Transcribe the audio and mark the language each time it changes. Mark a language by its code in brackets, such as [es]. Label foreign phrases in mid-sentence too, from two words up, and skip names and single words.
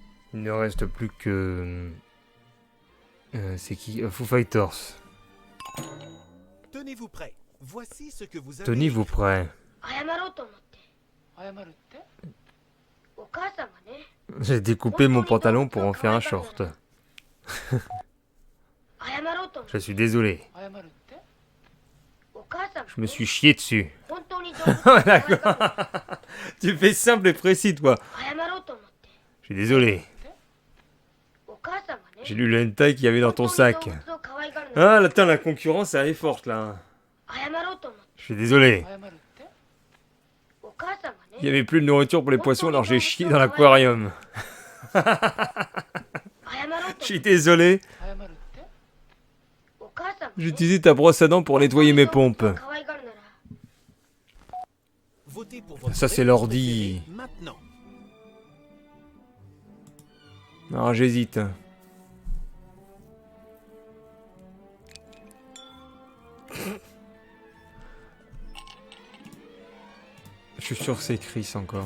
[fr] Il ne reste plus que... c'est qui? Foo Fighters. Tenez-vous prêts. Voici ce que vous avez. Tenez-vous prêts. [ja] 謝ろうと思って。謝るって？お母さんがね。 [fr] J'ai découpé mon pantalon pour en faire un short. [ja] 謝ろうと思って。 [fr] Je suis désolé. [ja] 謝るって？お母さんがね。 [fr] Je me suis chié dessus. [ja] 本当に動物が可愛がるの。 [fr] Tu fais simple et précis, toi. [ja] 謝ろうと思って。 [fr] Je suis désolé. [ja] お母さんがね。 [fr] J'ai lu le hentai qu'il y avait dans ton sac. [ja] 本当に動物を可愛がるの。 [fr] Ah, attends, la concurrence, elle est forte, là. [ja] 謝ろうと思って。 [fr] Je suis désolé. [ja] 謝るって？お母さんがね。 [fr] Il n'y avait plus de nourriture pour les poissons, alors j'ai chié dans l'aquarium. [ja] 謝ろうと [fr] Je suis désolé. [ja] 謝るって？お母さんがね。 [fr] J'ai utilisé ta brosse à dents pour nettoyer mes pompes. [ja] 可愛がるなら。 [fr] Votez pour votre Ça, c'est réponse l'ordi. préférée maintenant. Alors, j'hésite. Je suis sûr que c'est Chris encore.